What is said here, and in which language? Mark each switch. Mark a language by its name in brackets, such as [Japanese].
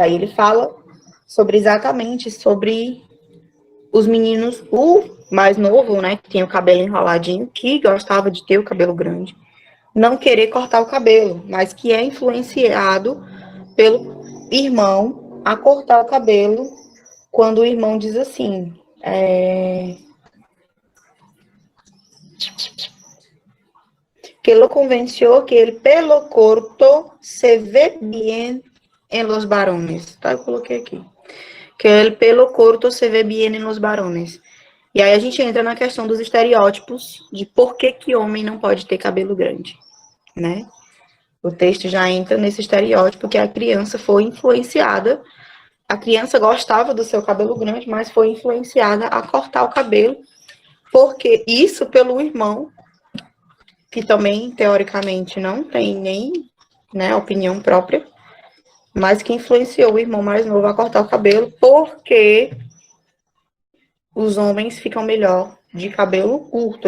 [Portuguese] Aí ele fala exatamente sobre os meninos, o mais novo, né, que tem o cabelo enroladinho, que gostava de ter o cabelo grande, não querer cortar o cabelo, mas que é influenciado pelo irmão a cortar o cabelo, quando o irmão diz assim, [Spanish] que lo convenció que el pelo corto se ve bien en los varones. [Portuguese] Tá, eu coloquei aqui. [Spanish] Que el pelo corto se ve bien en los varones. [Portuguese] E aí a gente entra na questão dos estereótipos de por que homem não pode ter cabelo grande, né? O texto já entra nesse estereótipo que a criança foi influenciada. A criança gostava do seu cabelo grande, mas foi influenciada a cortar o cabelo, porque isso pelo irmão, que também, teoricamente, não tem nem, né, opinião própria, mas que influenciou o irmão mais novo a cortar o cabelo, porque os homens ficam melhor de cabelo curto.